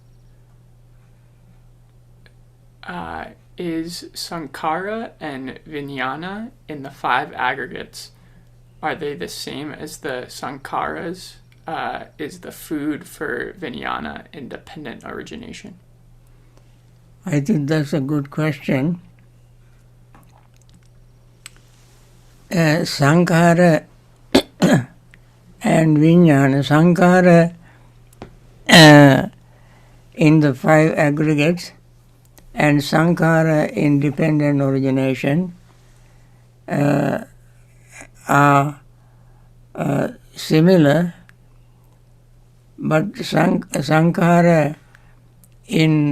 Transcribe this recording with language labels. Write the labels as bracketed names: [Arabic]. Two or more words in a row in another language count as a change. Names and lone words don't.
[English] Is Sankara and Vijnana in the five aggregates, are they the same as the Sankaras? Is the food for Vijnana independent origination? I think that's a good question. Sankara and Vijnana. Sankara in the five aggregates and Sankara in dependent origination are similar, but Sankara in